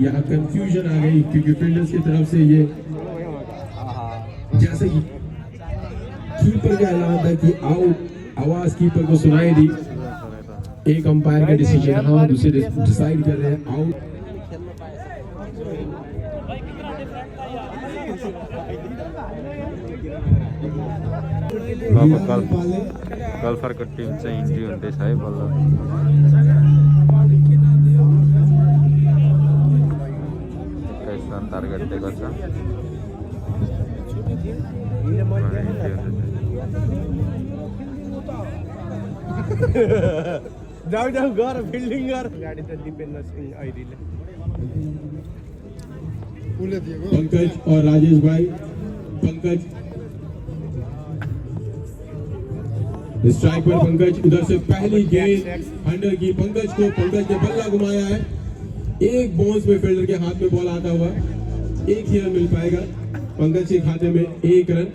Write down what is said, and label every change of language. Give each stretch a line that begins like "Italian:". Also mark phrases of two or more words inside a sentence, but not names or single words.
Hindi: यहाँ कंफ्यूजन आ गई क्योंकि फील्डर्स की तरफ से ये, जैसे कि कीपर का ऐलान था कि आउट, आवाज कीपर को सुनाई दी। एक अंपायर का डिसीजन हाँ, दूसरे डिसाइड कर रहे हैं आउट।
Nepali: बाबा गल्फर टीम चाहिँ इन्ट्री हुँदैछ है बल्ल। रन टार्गेट दिएको छ। जाऊ जाऊ गर फिल्डिङ गर, गाडी त दिपेन्द्र सिंह ऐरीले।
Hindi: पंकज और राजेश भाई, पंकज स्ट्राइक पर, पंकज उधर से पहली गेंद अंडर की पंकज को, पंकज ने बल्ला घुमाया है, एक बाउंस में फील्डर के हाथ में बॉल आता हुआ, एक ही रन मिल पाएगा पंकज के खाते में, 1 रन।